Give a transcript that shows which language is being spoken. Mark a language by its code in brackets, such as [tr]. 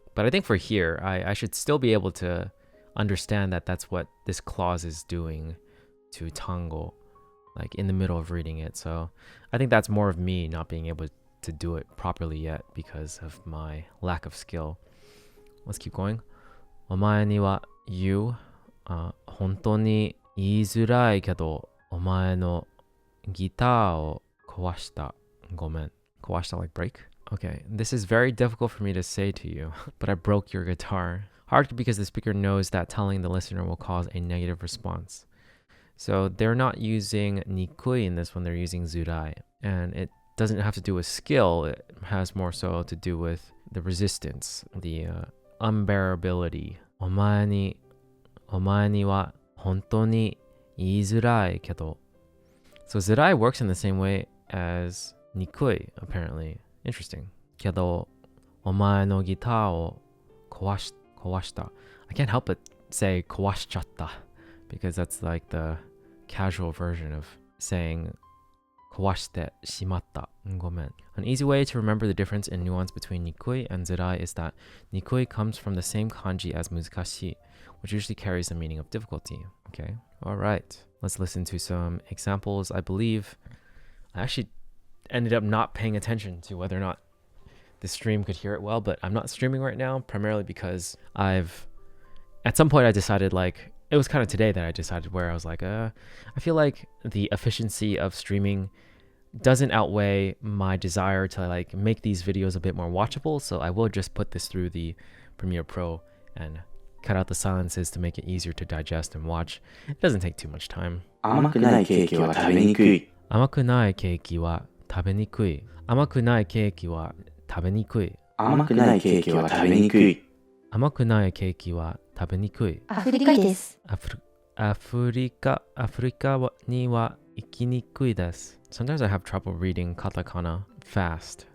[en] But I think for here, I should still be able to understand that that's what this clause is doing to tango, like in the middle of reading it. So I think that's more of me not being able to do it properly yet because of my lack of skill. Let's keep going. [ja] お前には言う、本当に言いづらいけど、お前のギターを壊した。ごめん。 [en] 壊した like break? Okay, this is very difficult for me to say to you, but I broke your guitar. Hard because the speaker knows that telling the listener will cause a negative response. So they're not using nikui in this one, they're using zurai. And it doesn't have to do with skill, it has more so to do with the resistance, the unbearability. [ja] お前には本当に言いづらいけど. [en] So zurai works in the same way as nikui, apparently. Interesting. [ja] けど、お前のギターを壊した. [en] I can't help but say 壊しちゃった because that's like the casual version of saying 壊してしまった. [ja] ごめん. [en] An easy way to remember the difference in nuance between nikui and zurai is that nikui comes from the same kanji as muzikashi, which usually carries the meaning of difficulty. Okay, all right. Let's listen to some examples. I believe I actually ended up not paying attention to whether or not the stream could hear it well, but I'm not streaming right now, primarily because at some point I decided, like, it was kind of today that I decided where I was like, I feel like the efficiency of streaming doesn't outweigh my desire to like make these videos a bit more watchable, so I will just put this through the Premiere Pro and cut out the silences to make it easier to digest and watch. It doesn't take too much time. [ja] 甘くないケーキは食べにくい。甘くないケーキは食べにくい。甘くないケーキは食べにくい。甘くないケーキは食べにくい。甘くないケーキは食べにくい。アフリカです。アフリカには行きにくいです。 [en] Sometimes I have trouble reading katakana fast.